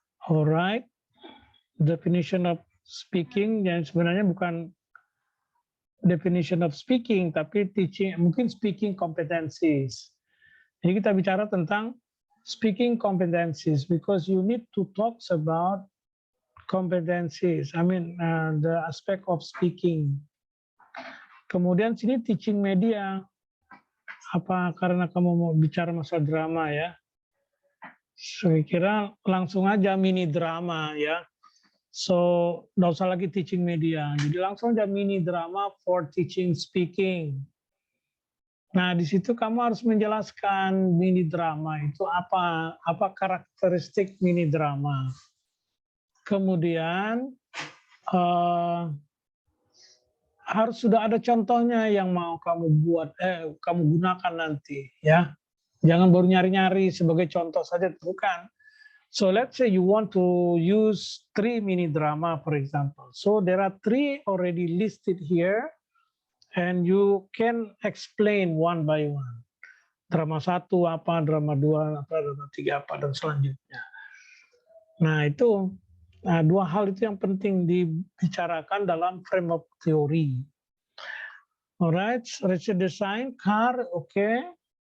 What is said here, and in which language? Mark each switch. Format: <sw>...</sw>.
<en>Alright. Definition of speaking</en> <id>yang sebenarnya bukan</id> <en>definition of speaking</en> <id>tapi</id> <en>teaching,</en> <id>mungkin</id> <en>speaking competencies.</en> <id>Jadi kita bicara tentang</id> <en>speaking competencies because you need to talk about competencies. I mean the aspect of speaking.</en> <id>Kemudian sini teaching media. Apa karena kamu mau bicara masalah drama ya? Saya kira langsung aja mini drama ya. So, nggak usah lagi teaching media. Jadi langsung aja mini drama</id> <en>for teaching speaking.</en> <id>Nah, di situ kamu harus menjelaskan mini drama itu apa karakteristik mini drama. Kemudian harus sudah ada contohnya yang mau kamu buat, kamu gunakan nanti, ya. Jangan baru nyari-nyari sebagai contoh saja, bukan.</id> <en>So let's say you want to use 3 mini drama, for example. So there are 3 already listed here, and you can explain one by one.</en> <id>Drama 1 apa, drama 2 apa, drama 3 apa, dan selanjutnya. Nah itu, dua hal itu yang penting dibicarakan dalam</id> <en>frame of theory. Alright, research design, car, oke.</en>